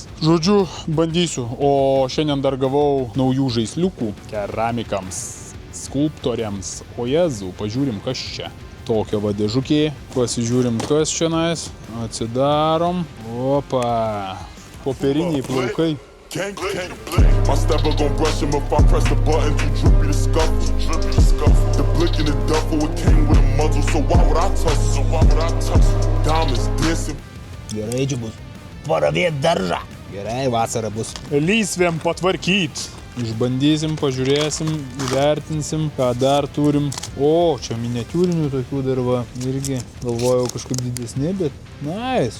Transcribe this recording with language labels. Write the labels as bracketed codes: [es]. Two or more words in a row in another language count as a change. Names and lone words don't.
[lt] Žodžiu, bandysiu. O šiandien dar gavau naujų žaisliukų keramikams, skulptoriams. O Jėzau, pažiūrim, kas čia. Tokia va dėžukė. Pasižiūrim, kas čia nais. Atsidarom. Opa. Popieriniai plaukai. [en] My stepper gon' brush him if I press the button. Too drippy to scuffle. The blick in the duffel, it came with a muzzle. So why would I touch it? Diamonds dancing. [lt] Gerai, čia bus. Paravėt daržą. Gerai, vasara bus. Lysvėm patvarkyt. Išbandysim, pažiūrėsim, įvertinsim, ką dar turim. O, čia miniatiūrinių tokių dar va. Irgi galvojau kažkaip didesni, bet nice.